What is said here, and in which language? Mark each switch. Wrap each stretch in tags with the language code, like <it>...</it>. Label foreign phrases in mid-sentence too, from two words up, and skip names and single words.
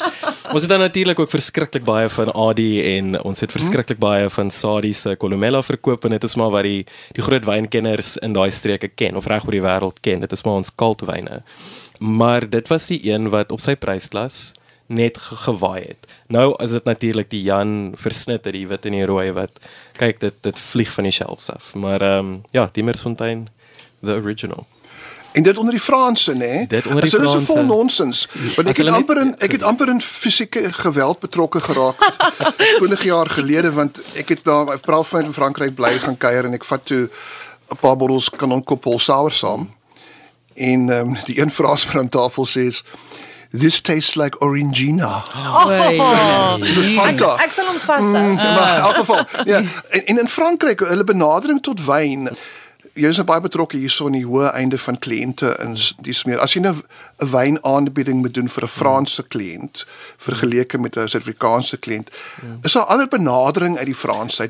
<af>Ons het dan natuurlik ook verskriklik baie van Adi en ons het verskriklik baie van Sadie se Columella verkoop, en dit is maar wat die groot wynkenners in daai streke ken of reg oor die wêreld ken. Dit is maar ons kultwyne. Maar dit was die een wat op sy prysklas net gewaai het. Nou is dit natuurlik die Jan versnitte, die wit en die rooi wat kyk dit vlieg van die shelves af. Maar Diemersfontein</af> <en>the original.</en> <af>En dit onder die Franse, né? Dit onder die Franse. Franse. Dit is 'n vol nonsens. Want ek het amper in fisieke geweld betrokke geraak 20 jaar gelede, want ek het daar 'n praat van in Frankryk bly gaan kuier en ek vat toe 'n paar bottels Kanonkopol sour saam. En die een Fransman aan tafel sê,</af> <en>"This tastes like Orangina."</en> <af>Ek sal hom vashou. Maar in elk geval, ja. En in Frankryk, hulle benadering tot wyn, jy is baie betrokke hierso in die hoë einde van kliënte en dis meer. As jy nou 'n wynaanbieding moet doen vir 'n Franse kliënt vergeleke met 'n Suid-Afrikaanse kliënt, is daar ander benadering uit die Fransheid.</af>